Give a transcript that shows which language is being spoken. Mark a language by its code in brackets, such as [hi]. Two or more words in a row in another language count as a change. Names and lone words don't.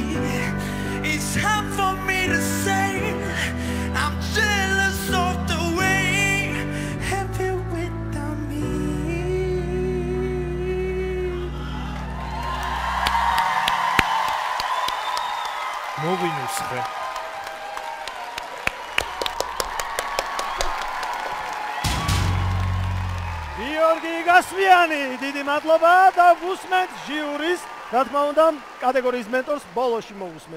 [en] It's hard for me to say. I'm jealous of the way happy without me. [ka] მოვინუსხე. გიორგი გასვიანი, დიდი მადლობა და ვუსმენთ ჟიურის, რა თქმა უნდა, კატეგორიის მენტორს ბოლოში მოვუსმენთ.